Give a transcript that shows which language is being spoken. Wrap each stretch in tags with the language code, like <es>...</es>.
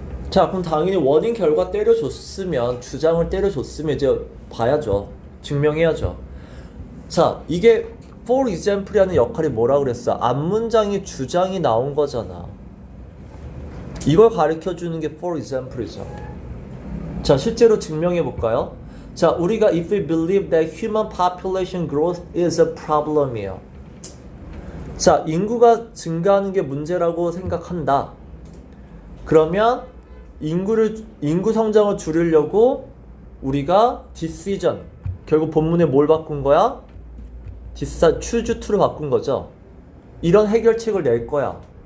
<ko>자, 그럼 당연히 원인 결과 때려줬으면, 주장을 때려줬으면 이제 봐야죠. 증명해야죠. 자, 이게 for example이라는 역할이 뭐라 그랬어? 앞문장이 주장이 나온 거잖아. 이걸 가르쳐주는 게 for example이죠. 자, 실제로 증명해 볼까요? 자, 우리가</ko> <en>if we believe that human population growth is a problem이에요.</en> <ko>자, 인구가 증가하는 게 문제라고 생각한다. 그러면 인구 성장을 줄이려고 우리가 decision, 결국 본문에 뭘 바꾼 거야? choose to를 바꾼 거죠. 이런 해결책을 낼 거야.</ko>